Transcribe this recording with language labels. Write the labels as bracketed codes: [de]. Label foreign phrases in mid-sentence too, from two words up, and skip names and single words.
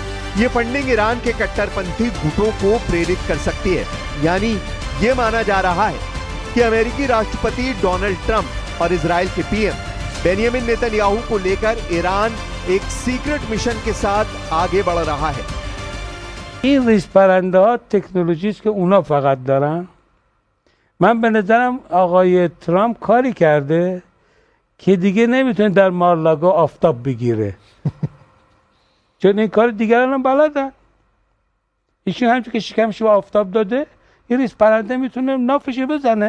[hi] ये फंडिंग ईरान के कट्टरपंथी गुटों को प्रेरित कर सकती है। यानी ये माना जा रहा है कि अमेरिकी राष्ट्रपति डोनाल्ड ट्रंप और इजराइल के पीएम बेंयामिन नेतन्याहू को लेकर ईरान एक [en] secret mission [hi] के साथ आगे बढ़ रहा है। [fa] این ریزپرنده ها تکنولوژی است که اونا فقط دارن. من به نظرم آقای ترامپ کاری کرده که دیگه نمیتونه در مارلاگا آفتاب بگیره. چون این کار دیگران هم بلدن. ایشون همچون که شکمش به آفتاب داده، یه ریزپرنده میتونه نافش بزنه.